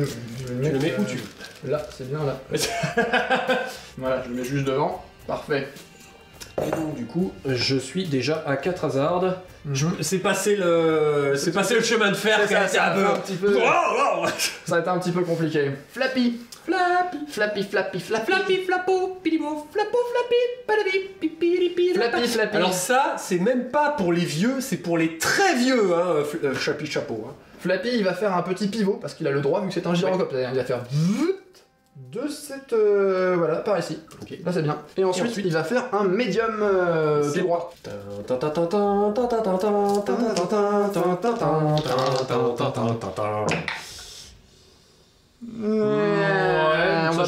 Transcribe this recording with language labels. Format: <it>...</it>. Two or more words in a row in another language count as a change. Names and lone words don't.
<fr>Tu le mets où tu veux. Là, c'est bien là. Voilà, je le mets juste devant. Parfait. Et donc du coup, je suis déjà à 4 hasards. Mhm. C'est passé le chemin de fer qui a été un peu... un petit peu... Oh, oh. Ça a été un petit peu compliqué. Flappy. Flappy, Flappy, flappy, flappy. flappy, flappo, pilimo, flappo, flappy, palabi, pipi, Flappy, flappy. Alors ça, c'est même pas pour les vieux, c'est pour les très vieux, hein, Flappy Chapeau. Hein. Flappy, il va faire un petit pivot parce qu'il a le droit vu que c'est un gyrocoptère. Il va faire de cette voilà par ici. Ok. Là c'est bien. Et ensuite, il va faire un médium C'est tout droit. On va</fr>